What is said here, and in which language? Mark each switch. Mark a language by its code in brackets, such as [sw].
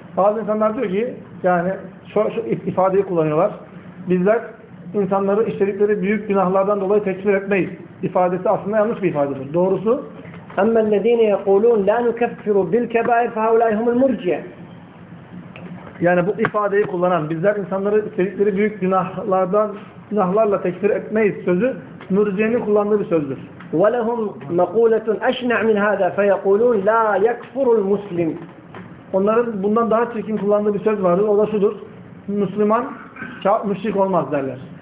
[tr] Bazı insanlar diyor ki, yani şu ifadeyi kullanıyorlar. Bizler insanları işledikleri büyük günahlardan dolayı tekfir etmeyiz. İfadesi aslında yanlış bir ifadedir. Doğrusu [ar] أما الذين يقولون لا نكفر بالكبائر فهؤلاء هم المرجئة. [tr] Yani bu ifadeyi kullanan bizler insanları istedikleri büyük günahlardan günahlarla tekfir etmeyiz sözü mürciyenin kullandığı bir sözdür. [ar] ولهم مقولة أشنع من هذا فيقولون لا يكفر المسلم. [tr] Onların bundan daha çirkin kullandığı bir söz vardır. O da şudur. Müslüman müşrik olmaz derler.